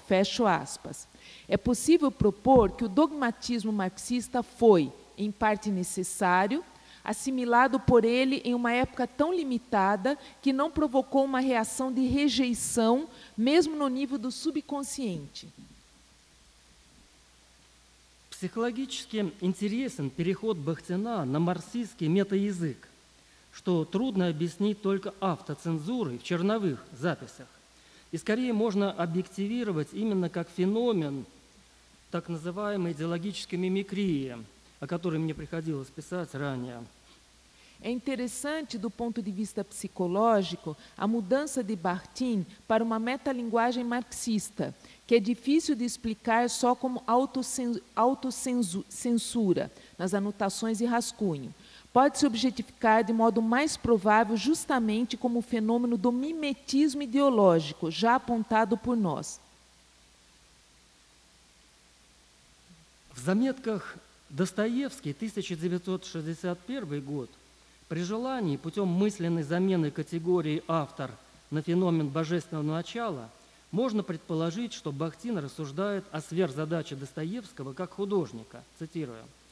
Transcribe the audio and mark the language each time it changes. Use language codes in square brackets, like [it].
[pt] Fecho aspas. É possível propor que o dogmatismo marxista foi, em parte necessário, assimilado por ele em uma época tão limitada que não provocou uma reação de rejeição, mesmo no nível do subconsciente. [ru] Психологически интересен переход Бахтина на марксистский метаязык, что трудно объяснить только автоцензурой в черновых записях. И скорее можно объективировать именно как феномен так называемой идеологической мимикрии, о которой мне приходилось писать ранее. [pt] É interessante, do ponto de vista psicológico, a mudança de Bakhtin para uma metalinguagem marxista, que é difícil de explicar só como autocensura, nas anotações e rascunho. Pode-se objetificar de modo mais provável justamente como o fenômeno do mimetismo ideológico, já apontado por nós. [ru] В заметках Достоевский, 1961 год, при желании путем мысленной замены категории «автор» на феномен божественного начала можно предположить, что Бахтин рассуждает о сверхзадаче Достоевского как художника, цитирую.